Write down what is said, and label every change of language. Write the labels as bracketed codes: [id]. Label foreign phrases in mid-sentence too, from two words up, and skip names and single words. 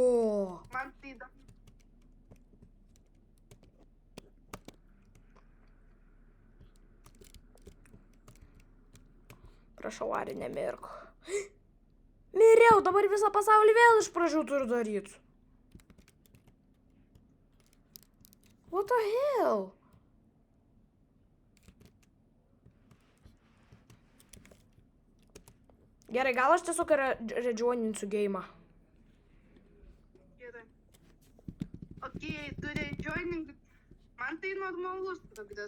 [lt] Man tai įdomu. Prašau, Ari, nemirk. Miriau, dabar visą pasaulį vėl iš pradžių turiu daryti. [en] What the hell? [lt] Gerai, gal aš tiesiog redžioninsiu geimą. Gerai. Okei, tu redžioning. Man tai normalus progresas.